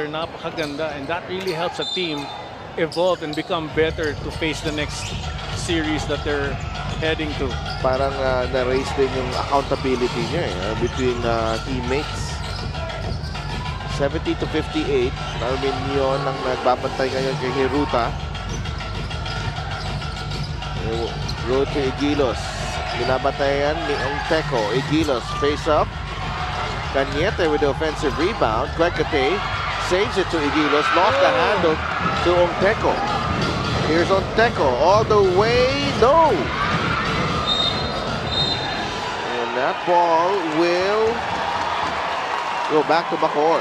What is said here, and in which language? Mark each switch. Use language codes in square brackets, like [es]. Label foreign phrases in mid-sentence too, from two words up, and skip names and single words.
[en] Napakaganda, and that really helps a team evolve and become better to face the next series that they're heading to. [tl] Parang na-raise din yung accountability niya [en] between teammates. [tl] 70-58. Armenion ang nagbabantay ngayon kay Heruta. [en] Go to [tl] Igilos. Binabatayan ni Onteco. [en] Igilos face up. Cañete with the offensive rebound. Quecate saves it to Igilos. Lost the handle to Onteco. Here's Onteco all the way. No! And that ball will go back to Bacoor.